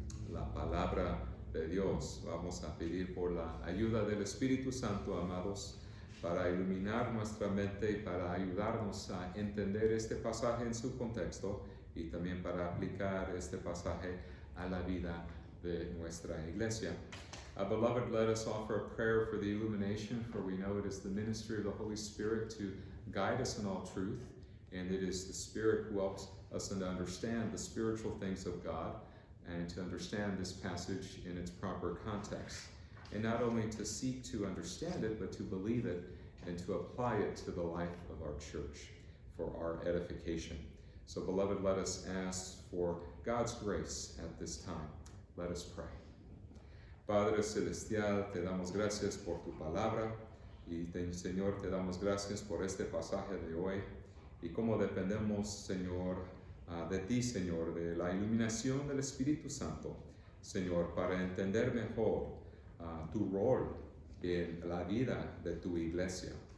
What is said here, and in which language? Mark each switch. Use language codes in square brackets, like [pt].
[es] La palabra de Dios. Vamos a pedir por la ayuda del Espíritu Santo, amados, para iluminar nuestra mente y para ayudarnos a entender este pasaje en su contexto y también para aplicar este pasaje a la vida de nuestra iglesia. [en] Beloved, let us offer a prayer for the illumination, for we know it is the ministry of the Holy Spirit to guide us in all truth, and it is the Spirit who helps us to understand the spiritual things of God and to understand this passage in its proper context. And not only to seek to understand it, but to believe it and to apply it to the life of our church for our edification. So, beloved, let us ask for God's grace at this time. Let us pray. [es] Padre Celestial, te damos gracias por tu palabra y, Señor, te damos gracias por este pasaje de hoy y cómo dependemos, Señor, de ti, Señor, de la iluminación del Espíritu Santo, Señor, para entender mejor tu rol en la vida de tu iglesia.